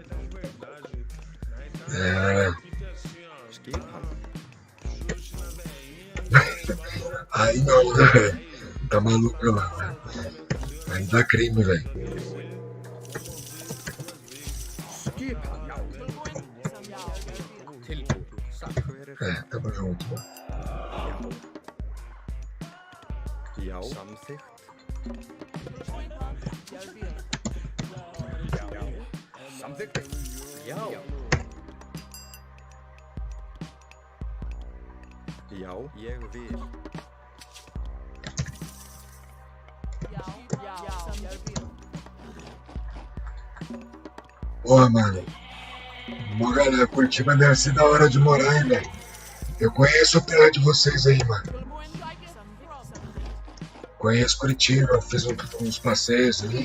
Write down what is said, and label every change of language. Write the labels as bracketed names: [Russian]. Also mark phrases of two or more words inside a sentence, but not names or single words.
[Portuguese] É. Aí não, né, velho? Tá maluco lá, velho. Aí dá crime, velho. É, tamo junto, mano. [Icelandic] Já, ég vil. [Portuguese] Porra, mano. Uma galera, Curitiba deve ser da hora de morar, hein, velho. Eu conheço a terra de vocês aí, mano. Conheço Curitiba, fiz uns passeios aí.